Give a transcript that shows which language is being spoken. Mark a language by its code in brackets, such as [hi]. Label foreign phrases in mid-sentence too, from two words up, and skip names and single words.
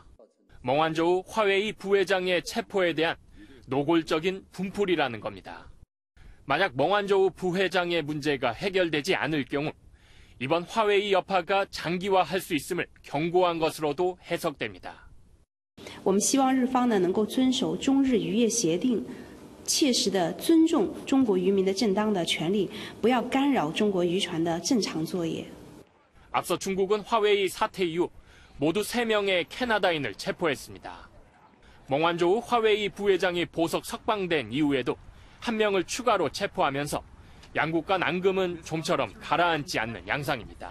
[ko] 멍완저우 화웨이 부회장의 체포에 대한 노골적인 분풀이라는 겁니다. 만약 멍완저우 부회장의 문제가 해결되지 않을 경우 이번 화웨이 여파가 장기화할 수 있음을 경고한 것으로도 해석됩니다. [zh] 我们希望日方呢能够遵守中日渔业协定，切实地尊重中国渔民的正当的权利，不要干扰中国渔船的正常作业。 [ko] 앞서 중국은 화웨이 사태 이후 모두 3명의 캐나다인을 체포했습니다. 멍완저우 화웨이 부회장이 보석 석방된 이후에도 1명을 추가로 체포하면서 양국 간 앙금은 좀처럼 가라앉지 않는 양상입니다.